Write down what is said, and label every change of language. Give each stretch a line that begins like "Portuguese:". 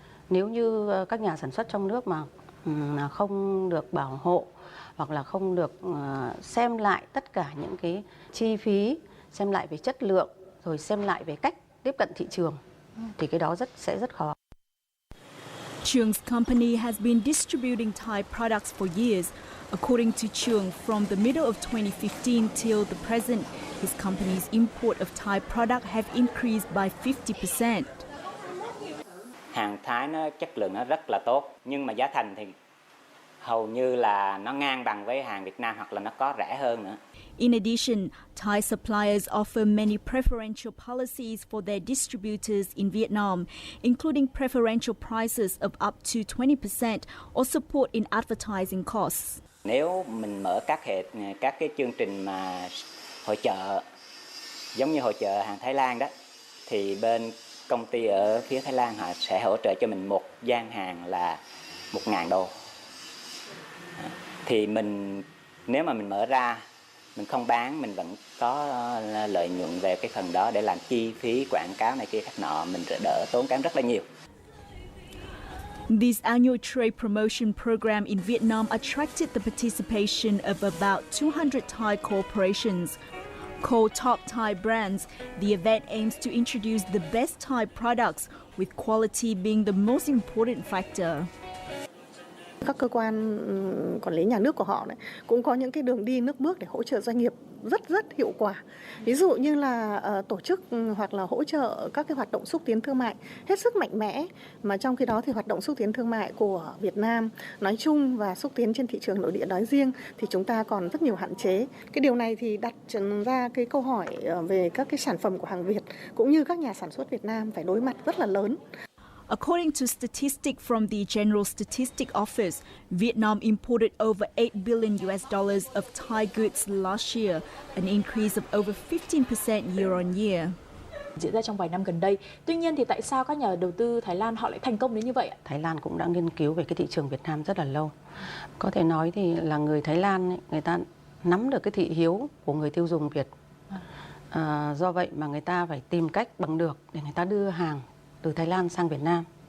Vietnamese: Nếu như các nhà sản xuất trong nước mà không được bảo hộ hoặc là không được xem lại tất cả những cái chi phí, xem lại về chất lượng, rồi xem lại về cách tiếp cận thị trường, thì cái đó sẽ rất khó.
English: Cheung's company has been distributing Thai products for years. According to Cheung, from the middle of 2015 till the present, his company's import of Thai products have increased by 50%.
Vietnamese: Hàng Thái nó chất lượng nó rất là tốt, nhưng mà giá thành thì hầu như là nó ngang bằng với hàng Việt Nam hoặc là nó có rẻ hơn nữa.
English: In addition, Thai suppliers offer many preferential policies for their distributors in Vietnam, including preferential prices of up to 20% or support in advertising costs.
Vietnamese: Nếu mình mở các cái chương trình mà hội chợ giống như hội chợ hàng Thái Lan đó, thì bên công ty ở phía Thái Lan họ sẽ hỗ trợ cho mình một gian hàng là 1.000 đô. Thì nếu mà mình mở ra, mình không bán, mình vẫn có lợi nhuận về cái phần đó để làm chi phí quảng cáo này kia khác nọ, mình đỡ tốn kém rất là nhiều.
English: This annual trade promotion program in Vietnam attracted the participation of about 200 Thai corporations. Called Top Thai Brands, the event aims to introduce the best Thai products, with quality being the most important factor.
Vietnamese: Các cơ quan quản lý nhà nước của họ cũng có những cái đường đi nước bước để hỗ trợ doanh nghiệp rất hiệu quả. Ví dụ như là tổ chức hoặc là hỗ trợ các cái hoạt động xúc tiến thương mại hết sức mạnh mẽ, mà trong khi đó thì hoạt động xúc tiến thương mại của Việt Nam nói chung và xúc tiến trên thị trường nội địa nói riêng thì chúng ta còn rất nhiều hạn chế. Cái điều này thì đặt ra cái câu hỏi về các cái sản phẩm của hàng Việt cũng như các nhà sản xuất Việt Nam phải đối mặt rất là lớn.
English: According to statistics from the General Statistics Office, Vietnam imported over $8 billion of Thai goods last year, an increase of over 15% year on year.
Vietnamese: Diễn ra trong vài năm gần đây. Tuy nhiên thì tại sao các nhà đầu tư Thái Lan họ lại thành công đến như vậy ạ? Thái Lan cũng đã nghiên cứu về cái thị trường Việt Nam rất là lâu. Có thể nói thì là người Thái Lan người ta nắm được cái thị hiếu của người tiêu dùng Việt. Do vậy mà người ta phải tìm cách bằng được để người ta đưa hàng từ Thái Lan sang Việt Nam.